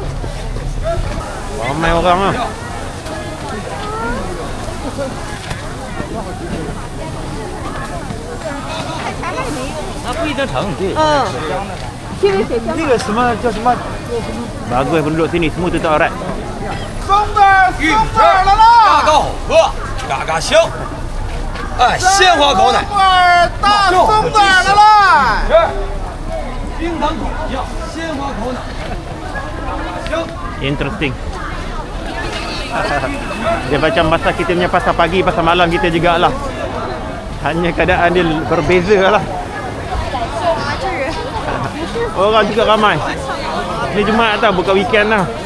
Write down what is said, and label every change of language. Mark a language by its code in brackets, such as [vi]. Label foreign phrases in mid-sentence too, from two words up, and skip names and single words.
[ms] Ramai orang lah. Bagus penduduk sini, semua tutup aurat. [zh] 嘎嘎好喝，嘎嘎香。哎，鲜花烤奶，大松子来了，冰糖烤酱，鲜花烤奶，香。 [en] Interesting. [ms] Dia macam masa kita punya pasar pagi, pasar malam kita jugalah. Hanya keadaan dia berbeza lah. Orang juga ramai. Ni Jumaat tau, bukan weekend lah.